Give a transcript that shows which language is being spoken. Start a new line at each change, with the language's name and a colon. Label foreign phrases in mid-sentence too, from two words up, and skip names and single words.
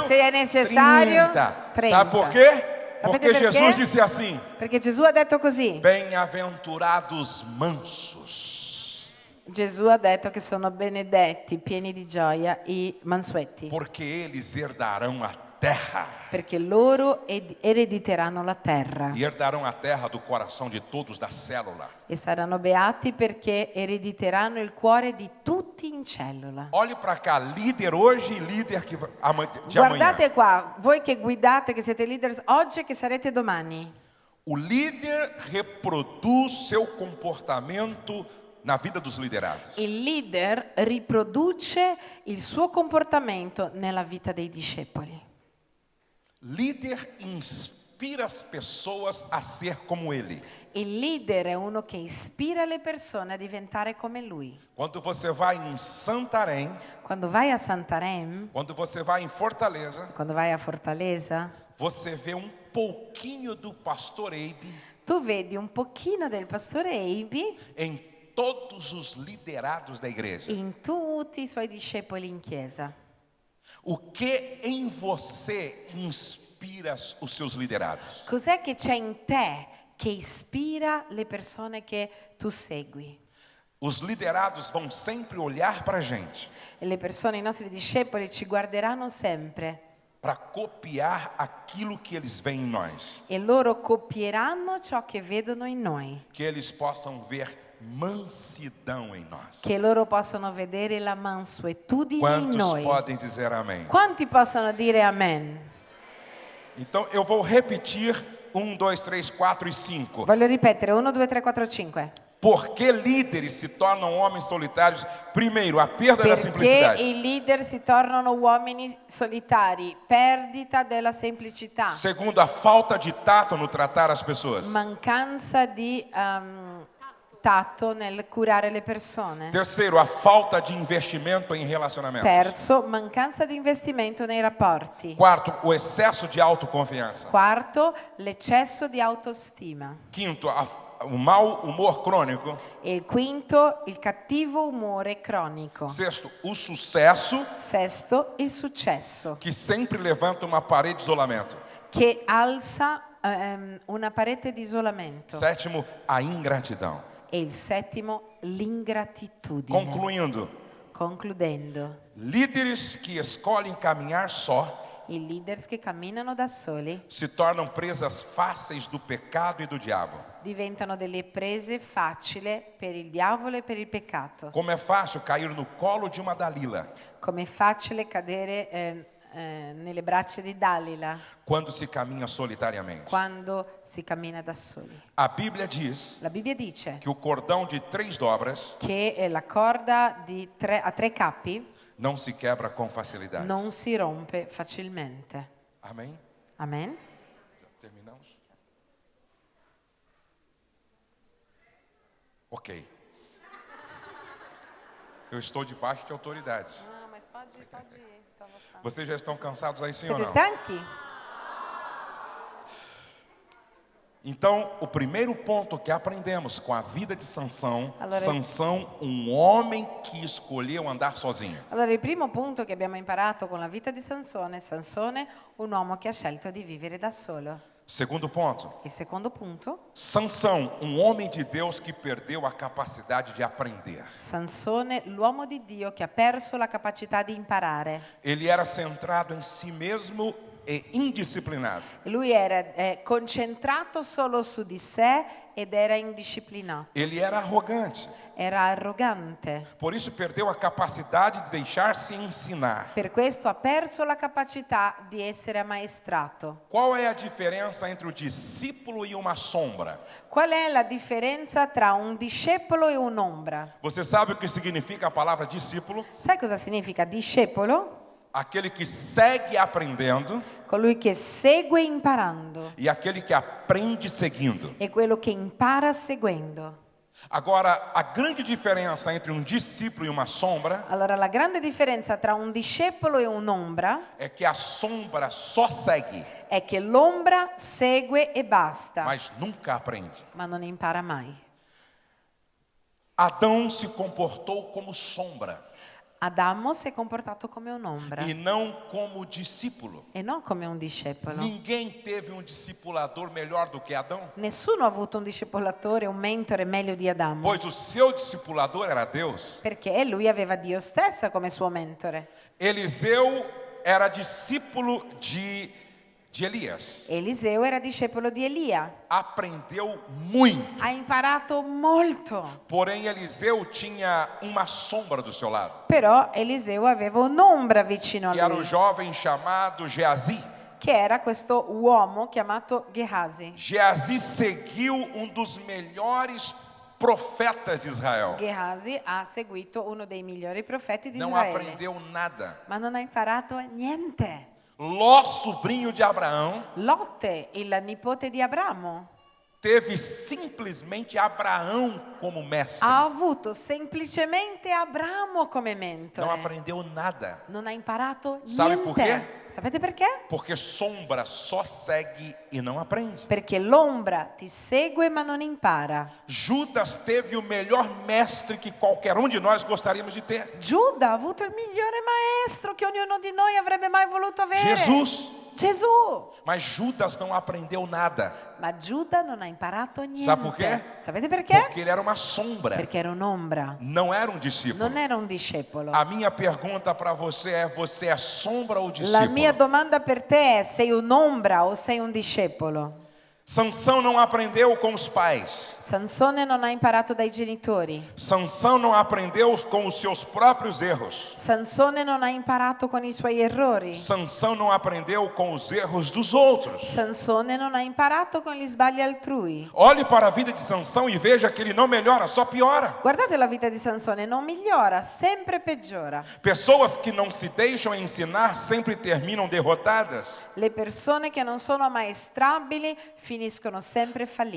Italian: se è necessario 30.
Portuguese: Sabe por quê?
Italian: Sapete
Portuguese: Porque
Italian: perché?
Portuguese: Jesus disse assim:
Italian: Perché Gesù ha detto così.
Portuguese: bem-aventurados mansos.
Italian: Gesù ha detto che sono benedetti, pieni di gioia i mansueti,
Portuguese: Porque eles herdarão a terra.
Italian: perché loro erediteranno la terra
Portuguese: E herdarão a terra do coração de todos da célula.
Italian: e saranno beati perché erediteranno il cuore di tutti in cellula.
Portuguese: Olhe para cá, líder hoje e líder de amanhã.
Italian: Guardate qua, voi che guidate, che siete leaders oggi e che sarete domani.
Portuguese: O líder reproduz seu comportamento na vida dos liderados.
Italian: Il leader riproduce il suo comportamento nella vita dei discepoli.
Portuguese: Líder inspira as pessoas a ser como ele.
Italian: Il leader è uno che ispira le persone a diventare come lui.
Portuguese: Quando você vai em Santarém,
Italian: Quando vai a Santarém,
Portuguese: quando você vai em Fortaleza,
Italian: quando vai a Fortaleza,
Portuguese: você vê um pouquinho do pastor Abe
Italian: tu vedi un pochino del pastore Abe
Portuguese: em todos os liderados da igreja.
Italian: in tutti i suoi discepoli in chiesa.
Portuguese: O que em você inspira os seus liderados?
Italian: Cos'è che c'è in te che ispira le persone che tu segui?
Portuguese: Os liderados vão sempre olhar para a gente
Italian: E le persone, i nostri discepoli, ci guarderanno sempre
Portuguese: para copiar aquilo que eles veem em nós.
Italian: e loro copieranno ciò che vedono in noi,
Portuguese: Que eles possam ver mansidão em nós.
Italian: che loro possono vedere la mansuetudine in
Portuguese: Quantos
Italian: noi.
Portuguese: podem dizer amém?
Italian: Quanti possono dire amen?
Portuguese: Então eu vou repetir 1, 2, 3, 4 e 5.
Italian: Voglio ripetere, 1, 2, 3, 4, 5.
Portuguese: Por que líderes se tornam homens solitários? Primeiro, a perda da
Italian: Perché
Portuguese: simplicidade.
Italian: i leader si tornano uomini solitari? Perdita della semplicità,
Portuguese: Segundo, a falta de tato no tratar as pessoas.
Italian: mancanza di tatto nel curare le persone.
Portuguese: Terceiro, a falta de investimento em relacionamento.
Italian: Terzo, mancanza di investimento nei rapporti.
Portuguese: Quarto, o excesso de autoconfiança.
Italian: Quarto, l'eccesso di autostima.
Portuguese: Quinto, o mau humor crônico.
Italian: E il quinto, il cattivo umore cronico.
Portuguese: Sexto, o sucesso
Italian: Sesto, il successo,
Portuguese: que sempre levanta uma parede de isolamento.
Italian: che alza una parete di isolamento.
Portuguese: Sétimo, a ingratidão.
Italian: E il settimo, l'ingratitudine. Concludendo,
Portuguese: Líderes que escolhem caminhar só
Italian: i leaders che camminano da soli
Portuguese: se tornam presas fáceis do pecado e do diabo.
Italian: diventano delle prese facili per il diavolo e per il peccato.
Portuguese: Como é fácil cair no colo de uma Dalila
Italian: Come è facile cadere nelle braccia di Dalila
Portuguese: quando se caminha solitariamente.
Italian: quando si cammina da soli.
Portuguese: A Bíblia diz
Italian: La Bibbia dice
Portuguese: que o cordão de 3 dobras
Italian: che la corda a 3 capi
Portuguese: não se quebra com facilidade.
Italian: non si rompe facilmente.
Portuguese: Amém?
Italian: Amen?
Portuguese: Já terminamos? Ok. Eu estou debaixo de autoridade. No, mas pode ir. Vocês já estão cansados aí, sim ou
Italian: Siete
Portuguese: não?
Italian: stanchi?
Portuguese: Então, o primeiro ponto que aprendemos com a vida de Sansão,
Italian: Allora-
Portuguese: Sansão, um homem que escolheu andar sozinho.
Italian: Allora, il primo punto che abbiamo imparato con la vita di Sansone, un uomo che ha scelto di vivere da solo.
Portuguese: Segundo ponto,
Italian: Il secondo punto,
Portuguese: Sansão, um homem de Deus que perdeu a capacidade de aprender.
Italian: Sansone, l'uomo di Dio che ha perso la capacità di imparare.
Portuguese: Ele era centrado em si mesmo e indisciplinado.
Italian: Lui era concentrato solo su di sé ed era indisciplinato,
Portuguese: Ele era arrogante.
Italian: era arrogante.
Portuguese: Por isso perdeu a capacidade de deixar-se ensinar.
Italian: Per questo ha perso la capacità di essere ammaestrato.
Portuguese: Qual é a diferença entre o discípulo e uma sombra?
Italian: Qual è la differenza tra un discepolo e un'ombra?
Portuguese: Você sabe o que significa a palavra discípulo?
Italian: Sai cosa significa discepolo?
Portuguese: Aquele que segue aprendendo
Italian: Colui che segue imparando
Portuguese: e aquele que aprende seguindo.
Italian: e quello che impara seguendo.
Portuguese: Agora, a grande diferença entre um discípulo e uma sombra
Italian: Allora, la grande differenza tra un discepolo e un'ombra
Portuguese: é que a sombra só segue,
Italian: è che l'ombra segue e basta,
Portuguese: mas nunca aprende.
Italian: ma non impara mai.
Portuguese: Adão se comportou como sombra
Italian: Adamo si è comportato come un'ombra
Portuguese: e não como discípulo.
Italian: e non come un discepolo.
Portuguese: Ninguém teve um discipulador melhor do que Adão,
Italian: Nessuno ha avuto un discepolatore, un mentore meglio di Adamo,
Portuguese: pois o seu discipulador era Deus.
Italian: perché lui aveva Dio stesso come suo mentore.
Portuguese: Eliseu era discípulo de Elias.
Italian: Eliseo era discepolo di Elia,
Portuguese: Aprendeu muito.
Italian: ha imparato molto,
Portuguese: Porém, Eliseu tinha uma sombra do seu lado,
Italian: però Eliseo aveva un'ombra vicino a
Portuguese: que era o
Italian: lui,
Portuguese: jovem chamado Geazi.
Italian: che era questo uomo chiamato Gehazi.
Portuguese: Geazi seguiu um dos melhores profetas de Israel.
Italian: Gehazi ha seguito uno dei migliori profeti di
Portuguese: Não
Italian: Israele,
Portuguese: aprendeu nada.
Italian: ma non ha imparato niente.
Portuguese: Ló, sobrinho de Abraão,
Italian: Lotte, il nipote di Abramo,
Portuguese: teve simplesmente Abraão como mestre.
Italian: ha avuto semplicemente Abramo come
Portuguese: Não
Italian: mentore.
Portuguese: aprendeu nada.
Italian: Non ha imparato
Portuguese: Sabe
Italian: niente.
Portuguese: por quê?
Italian: Sapete perché?
Portuguese: Porque sombra só segue e não aprende.
Italian: Perché l'ombra ti segue ma non impara.
Portuguese: Judas teve o melhor mestre que qualquer um de nós gostaríamos de ter.
Italian: Giuda ha avuto il migliore maestro che ognuno di noi avrebbe mai voluto avere.
Portuguese: Jesus.
Italian: Gesù.
Portuguese: Mas Judas não aprendeu nada.
Italian: Ma Giuda non ha imparato niente. Sa perché? Sapete perché?
Portuguese: Porque ele era uma sombra.
Italian: Perché era un'ombra.
Portuguese: Não era um discípulo.
Italian: Non era un discepolo.
Portuguese: A minha pergunta para você é sombra ou
Italian: La
Portuguese: discípulo?
Italian: mia domanda per te è: sei un'ombra o sei un discepolo?
Portuguese: Sansão não aprendeu com os pais.
Italian: Sansone non ha imparato dai genitori.
Portuguese: Sansão não aprendeu com os seus próprios erros.
Italian: Sansone non ha imparato con i suoi errori.
Portuguese: Sansão não aprendeu com os erros dos outros.
Italian: Sansone non ha imparato con gli sbagli altrui.
Portuguese: Olhe para a vida de Sansão e veja que ele não melhora, só piora.
Italian: Guardate la vita di Sansone, non migliora, sempre peggiora.
Portuguese: Pessoas que não se deixam ensinar sempre terminam derrotadas.
Italian: Le persone che non sono maestrabili finiscono sempre fallite.